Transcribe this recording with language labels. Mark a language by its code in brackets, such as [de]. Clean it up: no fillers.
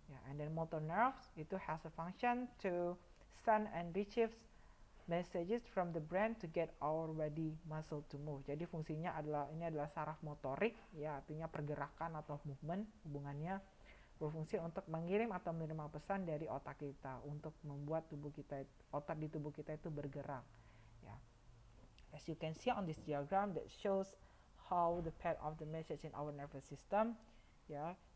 [en] And then motor nerves itu has a function to send and retrieve messages from the brain to get our body muscle to move. [id] Jadi fungsinya adalah saraf motorik, ya, artinya pergerakan atau [en] movement, [id] hubungannya berfungsi untuk mengirim atau menerima pesan dari otak kita untuk membuat otot di tubuh kita itu bergerak, ya. [en] As you can see on this diagram that shows how the path of the message in our nervous system, ya.